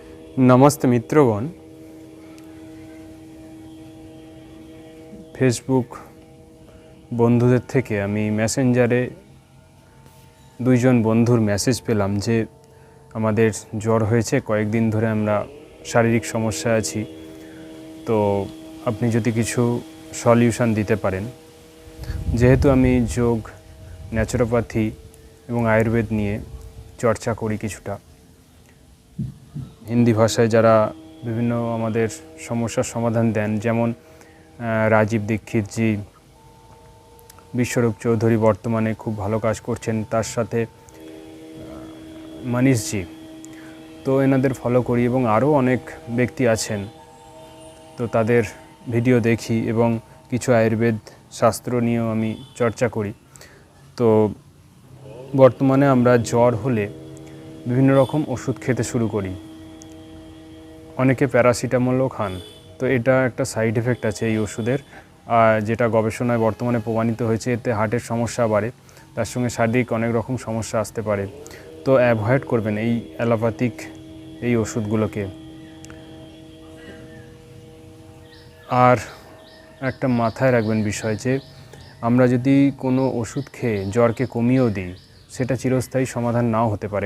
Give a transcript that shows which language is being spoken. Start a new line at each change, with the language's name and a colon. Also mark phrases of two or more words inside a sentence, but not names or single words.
Bangla: নমস্তে মিত্রগণ। ফেসবুক বন্ধুদের থেকে আমি মেসেঞ্জারে দুইজন বন্ধুর মেসেজ পেলাম যে আমাদের জ্বর হয়েছে, কয়েকদিন ধরে আমরা শারীরিক সমস্যা আছি, তো আপনি যদি কিছু সলিউশন দিতে পারেন। যেহেতু আমি যোগ, ন্যাচারোপ্যাথি এবং আয়ুর্বেদ নিয়ে চর্চা করি কিছুটা, হিন্দি ভাষায় যারা বিভিন্ন আমাদের সমস্যার সমাধান দেন, যেমন রাজীব দীক্ষিত জি, বিশ্বরূপ চৌধুরী বর্তমানে খুব ভালো কাজ করছেন, তার সাথে মনীষ জি, তো এনাদের ফলো করি এবং আরো অনেক ব্যক্তি আছেন, তো তাদের ভিডিও দেখি এবং কিছু আয়ুর্বেদ শাস্ত্র निয়েও आमी चर्चा करी। তো বর্তমানে আমরা জ্বর হলে বিভিন্ন রকম ওষুধ খেতে শুরু করি, অনেকে প্যারাসিটামলও খান। तो এটা একটা সাইড এফেক্ট আছে এই ওষুধের, যেটা গবেষণায় বর্তমানে প্রমাণিত হয়েছে। এতে হার্টের সমস্যা বাড়ে, তার সঙ্গে শারীরিক অনেক রকম সমস্যা আসতে পারে। তো অ্যাভয়েড করবেন এই অ্যালোপ্যাথিক এই ওষুধগুলোকে। আর একটা মাথায় রাখবেন বিষয় যে আমরা যদি কোনো ওষুধ খেয়ে জ্বরকে কমিয়েও দিই, সেটা চিরস্থায়ী সমাধান নাও হতে পারে।